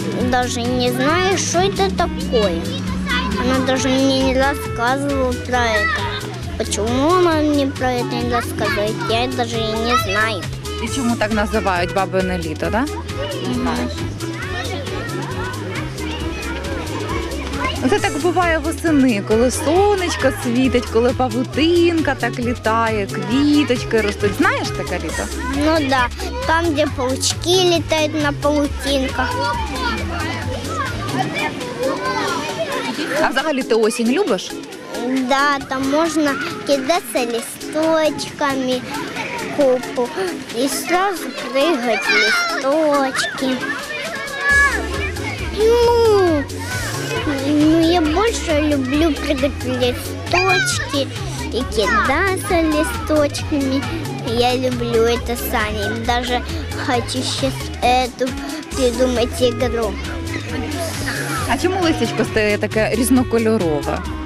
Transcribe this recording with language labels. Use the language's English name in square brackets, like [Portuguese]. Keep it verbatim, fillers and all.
[Russian] даже не знаю, что это такое. Она даже мне не рассказывала про это. Почему она мне про это не рассказывает, я даже и не знаю. И чему так называют [Ukrainian] бабине літо, [Russian] да? [Ukrainian] Не знаєш. Це так буває восени, коли сонечко світить, коли павутинка так літає, квіточки ростуть. Знаєш таке літо? Ну да, там, де паучки літають на павутинках. А взагалі ти осінь любиш? Да, там можна кидатися листочками купу і [Russian] сразу [Ukrainian] пригати листочки. Ну, ну, я більше люблю пригати листочки і кидатися листочками. [Russian] Я люблю это сами. Даже хочу сейчас эту придумать игру. [Ukrainian] А чому листечко стає таке різнокольорове?